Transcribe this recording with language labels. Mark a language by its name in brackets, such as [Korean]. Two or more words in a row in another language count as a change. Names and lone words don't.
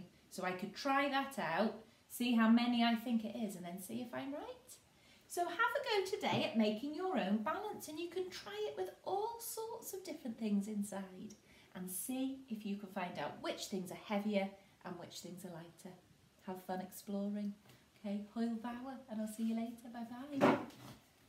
[English] So I could try that out, see how many I think it is, and then see if I'm right. So have a go today at making your own balance, and you can try it with all sorts of different things inside and see if you can find out which things are heavier and which things are lighter. Have fun exploring. [Welsh] Okay, hwyl fawr, [English] and I'll see you later. Bye bye.